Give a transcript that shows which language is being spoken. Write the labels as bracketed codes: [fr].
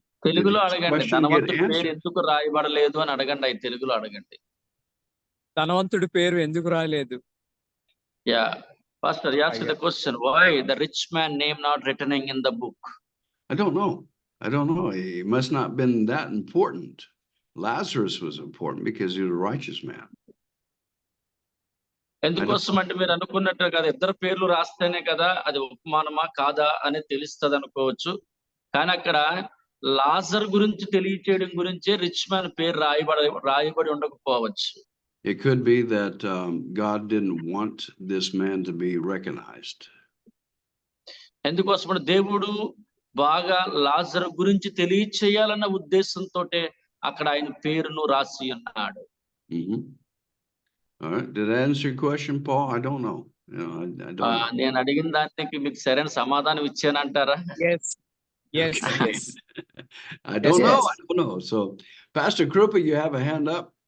[te] తెలుగులో అడగండి, ధనవంతుడి పేరు ఎందుకు రాయబడలేదు అని అడగండి, అవి తెలుగులో అడగండి. ధనవంతుడి పేరు ఎందుకు రాయలేదు? [en] Yeah. Pastor, you asked the question, why the rich man name not written in the book? I don't know. He must not been that important. Lazarus was important because he was a righteous man. [te] ఎందుకోసం అంటే మీరు అనుకున్నట్టు కదా, ఇద్దరు పేర్లు రాస్తేనే కదా అది ఉపమానమా కాదా అని తెలుస్తుంది అనుకోవచ్చు, కానీ అక్కడ లాజర్ గురించి తెలియచేయడం గురించే రిచ్ మ్యాన్ పేరు రాయబడి ఉండకపోవచ్చు. [en] It could be that God didn't want this man to be recognized. [te] ఎందుకోసం దేవుడు బాగా లాజర్ గురించి తెలియచేయాలన్న ఉద్దేశంతో అక్కడ ఆయన పేరును రాసి ఉన్నాడు. [en] All right. Did I answer your question, Paul? I don't know. I don't know. [te] నేను అడిగిన దానికి మీకు సరైన సమాధానం ఇచ్చానంటారా? [en] Yes. Okay. I don't know. So, Pastor Krupa, you have a hand up.